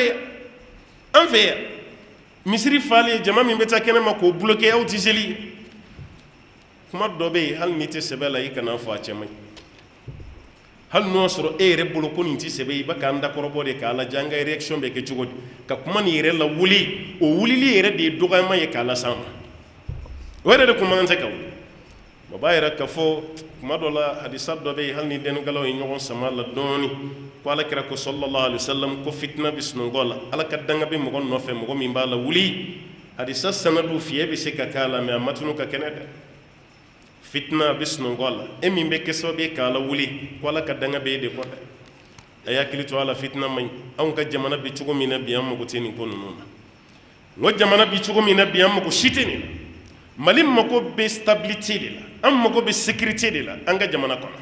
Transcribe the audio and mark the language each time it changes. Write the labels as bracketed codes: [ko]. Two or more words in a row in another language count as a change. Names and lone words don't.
[bm] an fɛ yan misiri falen jama min bɛ taa kɛnɛ ma k'o bloqué aw tɛ seli kuma dɔ bɛ yen hali n'i tɛ sɛbɛ la i kana fɔ a cɛ man ɲi hali n'o sɔrɔ e yɛrɛ bolo ko nin tɛ sɛbɛ i bɛ k'an dakɔrɔbɔ de k'a lajɛ an ka réaction bɛ kɛ cogo di ka kuma nin yɛrɛ la wuli o wulili yɛrɛ de ye dɔgɔyama ye k'a las'an ma o yɛrɛ de kun man tɛ ka wuli o b'a yɛrɛ ka fɔ kuma dɔ la hadisa dɔ bɛ yen hali ni dɛnnikɛlaw ye ɲɔgɔn sama la dɔɔni ko alakira ko [ar] sallallahu alaihi wasallam [bm] ko fitina bɛ sunɔgɔ la ala ka danga bɛ mɔgɔ nɔfɛ mɔgɔ min b'a la wuli hadisa sanadu fiye bɛ se ka k'a la mɛ a matunu ka kɛnɛ dɛ fitina bɛ sunɔgɔ la e min bɛ kɛ sababu ye k'a la wuli ko ala ka danga bɛ e de kɔ dɛ a y'a hakili to a la fitina man ɲi anw ka jamana bɛ cogo min na bi an mago tɛ nin ko ninnu na n ko jamana bɛ cogo min na bi an mago si tɛ nin na mali mago bɛ stabilité de la an mago bɛ sécurité de la an ka jamana